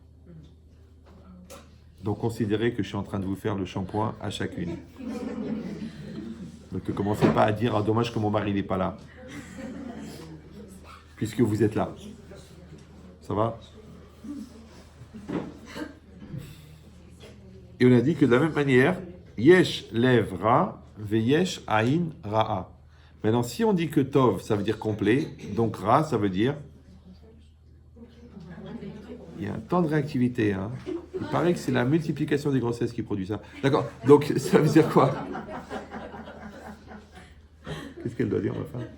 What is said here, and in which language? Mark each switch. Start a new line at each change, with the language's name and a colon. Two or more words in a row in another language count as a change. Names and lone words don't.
French: Donc considérez que je suis en train de vous faire le shampoing à chacune. Donc ne commencez pas à dire « Ah, dommage que mon mari n'est pas là. » Puisque vous êtes là. Ça va? Et on a dit que de la même manière, «
Hebrew: יש לב רע, ויש עין רעה
French: » Maintenant, si on dit que Tov, ça veut dire complet, donc Ra, ça veut dire... Il y a un temps de réactivité. Hein. Il paraît que c'est la multiplication des grossesses qui produit ça. D'accord. Donc, ça veut dire quoi? Qu'est-ce qu'elle doit dire, ma femme?